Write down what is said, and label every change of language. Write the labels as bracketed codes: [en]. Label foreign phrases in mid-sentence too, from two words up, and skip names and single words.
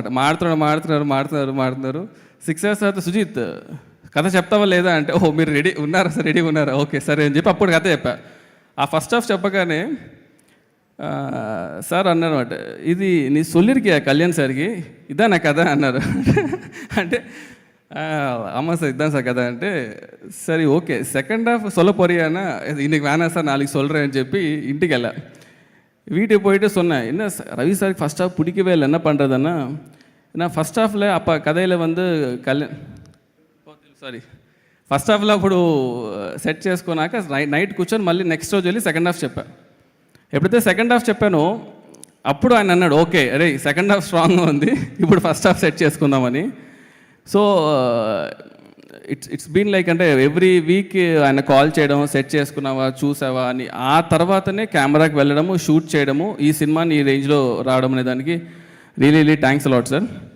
[te] మాడుతున్నారు 6 hours తర్వాత సుజిత్ కథ చెప్తావా లేదా అంటే, ఓహో మీరు రెడీ ఉన్నారా సార్, రెడీగా ఉన్నారా, ఓకే సరే అని చెప్పి అప్పుడు కథ చెప్పా. ఆ [en] first half [te] చెప్పగానే సార్ అన్నారు అనమాట, ఇది నీ సొల్లిరికి కళ్యాణ్ సార్కి ఇదా నా కథ అన్నారు. [ta] అంటే ஆமாம் சார் இதுதான் சார் கதை అంటే சரி [en] okay second half [ta] சொல்ல போறியானா இன்னைக்கு வேணாம் சார் நாளைக்கு சொல்கிறேன்னு [te] చెప్పి ఇంటికి వెళ్ళా. [ta] வீட்டுக்கு போயிட்டு சொன்னேன், என்ன ரவி சாருக்கு [en] first half [ta] பிடிக்கவே இல்லை, என்ன பண்ணுறதுன்னா நான் [en] first half [ta] அப்போ கதையில் வந்து [te] ఫస్ట్ హాఫ్లో అప్పుడు సెట్ చేసుకున్నాక నైట్ కూర్చొని మళ్ళీ నెక్స్ట్ రోజు వెళ్ళి సెకండ్ హాఫ్ చెప్పాను. ఎప్పుడైతే [en] second half [te] చెప్పానో అప్పుడు ఆయన అన్నాడు, ఓకే అరే [en] second half strong [te] ఉంది, ఇప్పుడు [en] first half [te] సెట్ చేసుకుందామని. [en] so it's been like, [te] అంటే [en] every week [te] ఆయన కాల్ చేయడం, సెట్ చేసుకున్నావా చూసావా అని, ఆ తర్వాతనే కెమెరాకి వెళ్ళడము, షూట్ చేయడము, ఈ సినిమాని ఈ రేంజ్లో రావడం అనే దానికి [en] really thanks a lot [te] సార్.